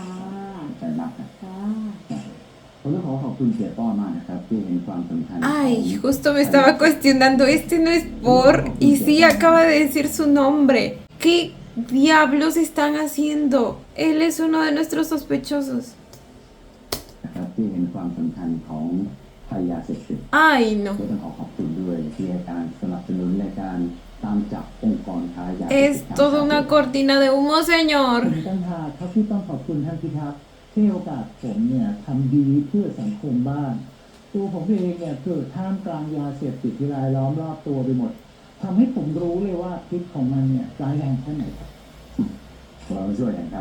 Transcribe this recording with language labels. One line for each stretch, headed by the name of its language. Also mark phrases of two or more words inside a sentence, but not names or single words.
Thai: ใจรักนะ ค่ะ ผมต้องขอบคุณเสียป้อมากนะครับที่เห็นความสำคัญ
Spanish: Ay, justo me estaba cuestionando. Este no es por... Y sí, acaba de decir su nombre. ¿Qué diablos están haciendo? Él es uno de nuestros sospechosos.
Thai: นะครับที่เห็นความสำคัญของภัยยาเสพติด
Spanish: Ay, no.
Thai: ก็ต้องขอบคุณด้วยที่ให้การสนับสนุนในการตามจับองค์กรค้ายาเสพติด
Spanish: Es toda una cortina de humo, señor.
Thai: ผมตั้งหากครับที่ต้องขอบคุณท่านพิทักษ์ที่ให้โอกาสผมเนี่ยทำดีเพื่อสังคมบ้านตัวผมเองเนี่ยเกิดท่ามกลางยาเสพติดที่รายล้อมรอบตัวไปหมดทำให้ผมรู้เลยว่าพิษของมันเนี่ยร้ายแรงแค่ไหนครับ เราช่วยกันครับ